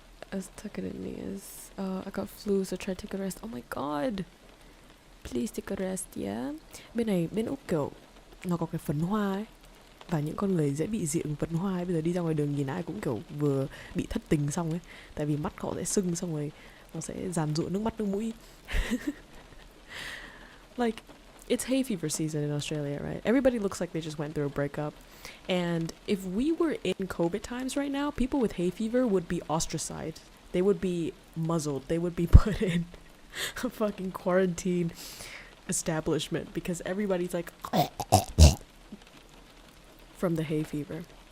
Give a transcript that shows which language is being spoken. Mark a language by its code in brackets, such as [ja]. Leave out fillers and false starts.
[en] As tuck it in me is I got flu, so try to take a rest. Oh my god. Please take a rest, yeah. [vi] Bên Úc kiểu nó có cái phấn hoa ấy. Và những con người dễ bị dị ứng phấn hoa ấy. Bây giờ đi ra ngoài đường nhìn ai cũng kiểu vừa bị thất tình xong ấy. Tại vì mắt họ sẽ sưng xong rồi nó sẽ dàn dụa nước mắt nước mũi. [en] Like, it's hay fever season in Australia, right? Everybody looks like they just went through a breakup. And if we were in COVID times right now, people with hay fever would be ostracized. They would be muzzled. They would be put in a fucking quarantine establishment because everybody's like from the hay fever.